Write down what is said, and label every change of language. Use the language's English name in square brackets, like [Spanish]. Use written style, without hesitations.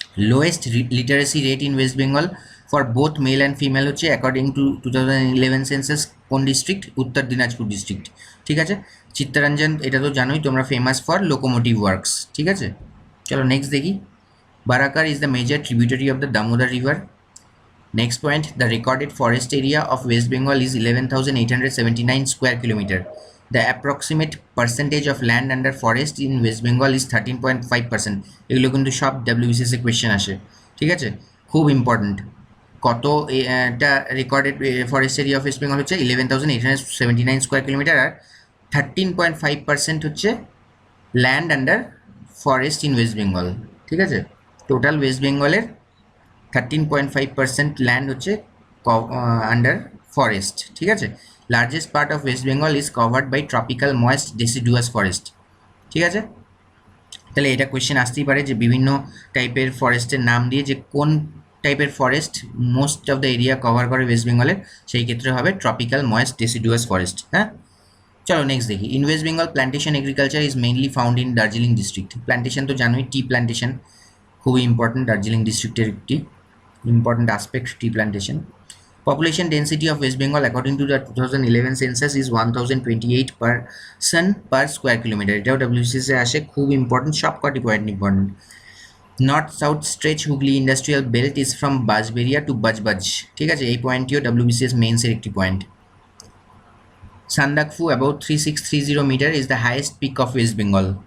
[English] Lowest literacy rate in West Bengal for both male and female হচ্ছে according to 2011 census কোন district? [Bangla] উত্তর Dinajpur district. ঠিক আছে, চিত্তরঞ্জন এটা তো জানোই তোমরা, ফেমাস ফর লোকোমোটিভ ওয়ার্কস। ঠিক আছে, চলো নেক্সট দেখি। [English] Barakar is the major tributary of the Damodar river. Next point, the recorded forest area of West Bengal is 11,879 square kilometer. The approximate percentage of land under forest in West Bengal is 13.5%. [Bangla] এগুলো কিন্তু সব WBCS a question আসে। ঠিক আছে, খুব important. কত এটা [English] recorded forest area of West Bengal [Bangla] হচ্ছে 11,879 স্কোয়ার কিলোমিটার, আর 13.5% হচ্ছে [English] Land under forest in West Bengal. [Bangla] ঠিক আছে, টোটাল ওয়েস্ট বেঙ্গলের 13.5% ল্যান্ড হচ্ছে আন্ডার ফরেস্ট। ঠিক আছে, [English] Largest part of West Bengal is covered by tropical moist deciduous forest. [Bangla] ঠিক আছে, তাহলে এটা কোয়েশ্চেন আসতেই পারে যে বিভিন্ন টাইপের ফরেস্টের নাম দিয়ে যে কোন টাইপের forest most of the area cover করে ওয়েস্ট বেঙ্গলের, সেই ক্ষেত্রে হবে ট্রপিক্যাল ময়েস্ট ডেসিডুয়াস ফরেস্ট। হ্যাঁ, চলো নেক্সট দেখি। [English] In West Bengal plantation agriculture is mainly found in Darjeeling district. [Bangla] Plantation তো জানোই, টি প্ল্যান্টেশন খুবই ইম্পর্টেন্ট, দার্জিলিং ডিস্ট্রিক্টের একটি [English] important aspect, tea plantation. Population density of West Bengal according to the 2011 census is 1028 person per square kilometer. [Bangla] এটাও WBCS এ আসে, খুব important, সবকটি point important. [English] North south stretch Hooghly industrial belt is from বাজবেরিয়া two বাজবাজ। [Bangla] ঠিক আছে, এই পয়েন্টটিও WBCS মেইনসের একটি point. [English] Sandakphu about 3630 meter is the highest peak of West Bengal.